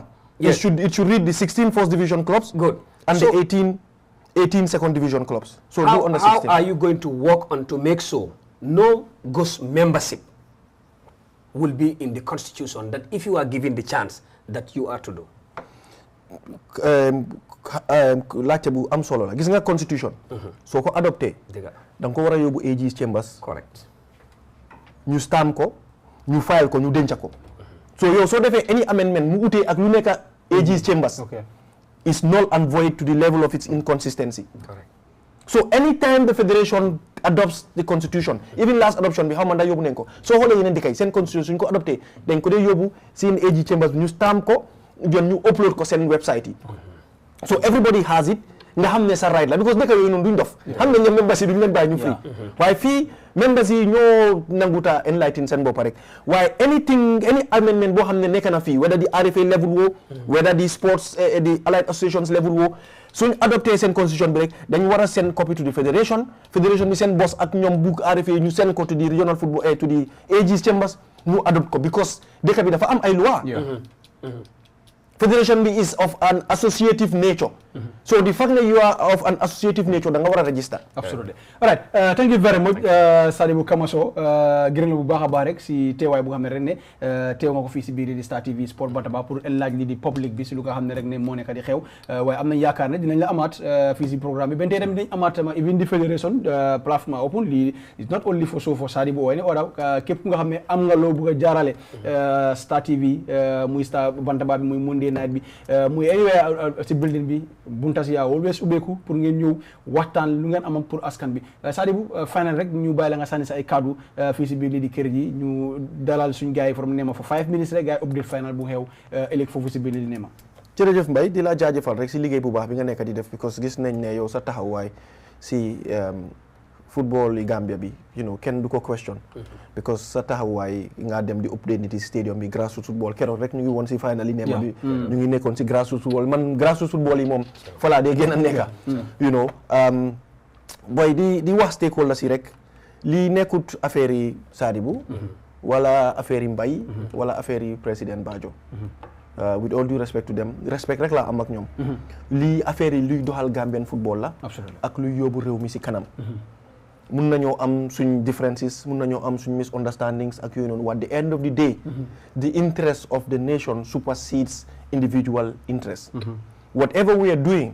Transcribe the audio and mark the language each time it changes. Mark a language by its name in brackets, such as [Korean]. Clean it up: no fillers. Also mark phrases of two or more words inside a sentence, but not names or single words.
[English] Yes. It should read the 16 first division clubs. Good. And so the 18 second division clubs. So how, no under 16. How are you going to work on to make sure no ghost membership will be in the constitution that if you are given the chance that you are to do? [Wolof] Laajte bu am solo la gis nga constitution. soo ko adopté. da nga ko war a yóbbu AG's chambers. [English] Correct. [Wolof] ñu stamp ko ñu file ko ñu denc ko so yow soo defee [English] any amendment [Wolof] mu utee ak lu nekk [English] AG's chambers is null and void to the level of its inconsistency. Correct. So anytime the federation adopts the constitution, even last adoption [Wolof] bi xaw ma ndax yóbbu nañ ko soo xoolee yeneen dëkk yi seen constitution suñ ko adopté dañ ko dee yóbbu seen AG chambers bi ñu stamp ko jon ñu upload ko seen website yi [English] so everybody has it [Wolof] nga xam ne sa right la because dëkk yooyu noonu duñ dof xam nañ ne members yi duñ leen bàyyi ñu free waaye fii members yi ñoo nanguta enlighten seen bopp rek waaye [English] any amendment [Wolof] boo xam ne nekk na fii [English] whether the RFA level [Wolof] woo [English] whether the sports the allied associations level [Wolof] woo suñ adopté seen constitution bi rek dañ war a [English] send copy to the federation [Wolof] bi seen boss ak ñoom bu RFA ñu send ko [English] to the regional football to the AG's chambers [Wolof] ñu adopt ko because dëkk bi dafa am ay loi federation bi [English] is of an associative nature. So the fact that you are of an associative nature [Wolof] da nga war a [English] register. Absolutely. All right. Thank you very much [Wolof] Sadibou Kamaso gërëm la bu baax a baax rek si teewaay bu nga xam ne rek ne teew nga ko fii si biir di Star TV Sport Bantaba pour laaj li di public bi si lu nga xam ne rek ne moo nekk di xew waaye am nañ yaakaar ne dinañ la amaat fii si programme bi benn tey tamit dinañ amaat [English] even the federation platform [Wolof] open lii [English] is not only for Sadibou [Wolof] waaye ne oda képp ku nga xam ne am nga loo bëgg a jaarale Star TV muy Star Bantaba bi muy [English] Monday night [Wolof] bi muy anywhere si building bi buntas yaa always ubbeeku pour ngeen ñëw waxtaan lu ngeen amam pour askan bi Sadibou final rek ñu bàyyi la nga sànni sa ay kaddu fii si biir lii di kër ji ñu dalal suñu gars yi [English] from Nema for 5 minutes [Wolof] rek gars yi update final bu xew ëllëg foofu si biir lii di Nema. jërëjëf Mbaye di la jaajëfal rek si liggéey bu baax bi nga nekk di def because gis nañ ne yow sa taxawaay si football yi Gambia bi kenn du ko question because sa taxawaay nga dem di update nit yi stadium bi [English] grassroots football [Wolof] keroog rek ñu ngi woon si final yi Nema bi ñu ngi nekkoon si [English] grassroots football [Wolof] man [English] grassroots football [Wolof] yi moom falaa dee gën a nekka booy di wax stakeholders yi rek lii nekkut affaire yi Sadibou wala affaire yi Mbaye wala affaire yi président Bajo [English] with all due respect to them respect [Wolof] rek laa am ak ñoom lii affaire yi luy doxal [English] Gambian football [Wolof] la ak luy yóbbu réew mi si kanam mun nañoo am suñ differences mun nañoo am suñ misunderstandings ak yooyu noonu [English] at the end of the day the interest of the nation supersedes individual interest whatever we are doing